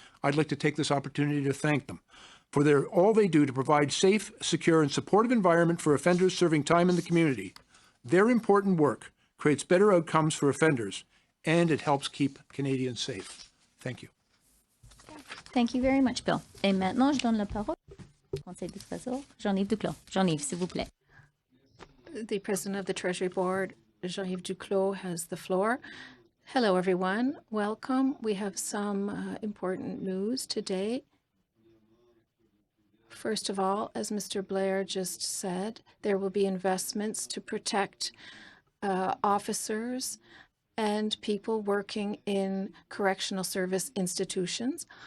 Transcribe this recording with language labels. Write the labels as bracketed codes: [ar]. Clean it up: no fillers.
[en] I'd like to take this opportunity to thank them for all they do to provide safe, secure, and supportive environment for offenders serving time in the community. Their important work creates better outcomes for offenders, and it helps keep Canadians safe. Thank you. Thank you very much, Bill. [fr] Et maintenant, je donne la parole au Conseil du Trésor, Jean-Yves Duclos. Jean-Yves, s'il vous plaît. [en] The President of the Treasury Board, Jean-Yves Duclos, has the floor. Hello, everyone. Welcome. We have some important news today. First of all, as Mr. Blair just said, there will be investments to protect officers and people working in correctional service institutions.